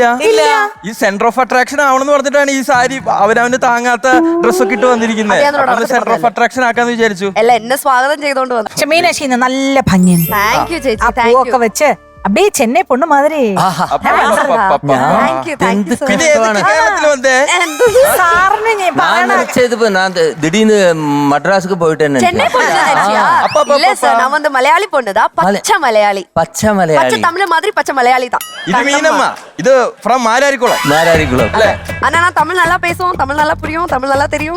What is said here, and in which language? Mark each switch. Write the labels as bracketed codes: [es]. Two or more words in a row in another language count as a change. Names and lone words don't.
[ml] ഈ [en] center of attraction [ml] ആവണമെന്ന് പറഞ്ഞിട്ടാണ് ഈ സാരി അവനവന് താങ്ങാത്ത ഡ്രസ്സൊക്കെ ഇട്ട് വന്നിരിക്കുന്നത്. [en] center of attraction [ml] ആക്കാന്ന് വിചാരിച്ചു. അല്ല എന്നെ സ്വാഗതം ചെയ്തോണ്ട് വന്നു. പക്ഷെ മീനാക്ഷി ഇന്ന് നല്ല ഭംഗിയുണ്ട്. [en] thank you [ml] ചേച്ചി. പൂവൊക്കെ വെച്ച് [ta] அப்படியே சென்னை பொண்ணு மாதிரி. [ml] പിന്നെ കേരളത്തിൽ വന്നേ [ta] திடீர்னு மட்ராஸுக்கு போயிட்டு சென்னை பொண்ணு இல்ல சார், நான் வந்து மலையாளி பொண்ணு தான். பச்சை மலையாளி. பச்சை மலையாளி. பச்சை தமிழ் மாதிரி பச்சை மலையாளி தான். இது மீனம்மா, இது ஃப்ரம் மாராரிக்குளம். மாராரிக்குளம். ஆனா நான் தமிழ் நல்லா பேசுவோம், தமிழ் நல்லா புரியும், தமிழ் நல்லா தெரியும்.